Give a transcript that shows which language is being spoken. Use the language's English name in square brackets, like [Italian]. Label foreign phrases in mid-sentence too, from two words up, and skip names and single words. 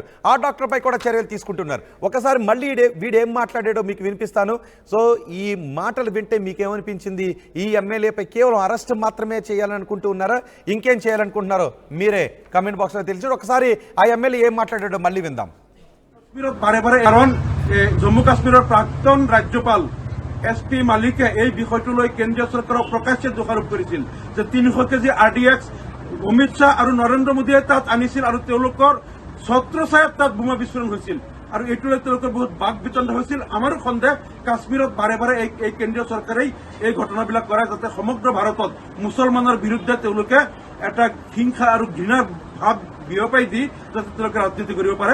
[Telugu] ఆ డాక్టర్ పై కూడా చర్యలు తీసుకుంటున్నారు. ఒకసారి మళ్ళీ వీడేం మాట్లాడాడో మీకు వినిపిస్తాను. సో ఈ మాటలు వింటే మీకేమనిపించింది? ఈ ఎమ్మెల్యేపై కేవలం అరెస్ట్ మాత్రమే చేయాలనుకుంటూ ఉన్నారా, ఇంకేం చేయాలనుకుంటున్నారో మీరే [English] comment boxలో [Telugu] తెలిసి ఒకసారి ఆ ఎమ్మెల్యే ఏం మాట్లాడాడో మళ్ళీ విందాం. [Assamese] কারণ জম্মু কাশ্মীরের প্রাক্তন ৰাজ্যপাল SP মালিকে এই বিষয়টোলৈ কেন্দ্ৰীয় চৰকাৰক প্ৰকাশ্যে দোষাৰোপ কৰিছিল যে 300 কেজি RDX অমিত শ্বাহ আৰু নৰেন্দ্ৰ মোদীয়ে তাত আনিছিল আৰু তেওঁলোকৰ ছত্ৰছায়াত তাত বোমা বিস্ফোৰণ হৈছিল আৰু এইটোলৈ তেওঁলোকৰ বহুত বাক বিতণ্ড হৈছিল। আমাৰো সন্দেহ কাশ্মীৰত বাৰে এই কেন্দ্ৰীয় চৰকাৰেই এই ঘটনাবিলাক কৰে যাতে সমগ্ৰ ভাৰতত মুছলমানৰ বিৰুদ্ধে তেওঁলোকে এটা হিংসা আৰু ঘৃণাৰ ভাৱ বিয়পাই দি যাতে তেওঁলোকে ৰাজনীতি কৰিব পাৰে।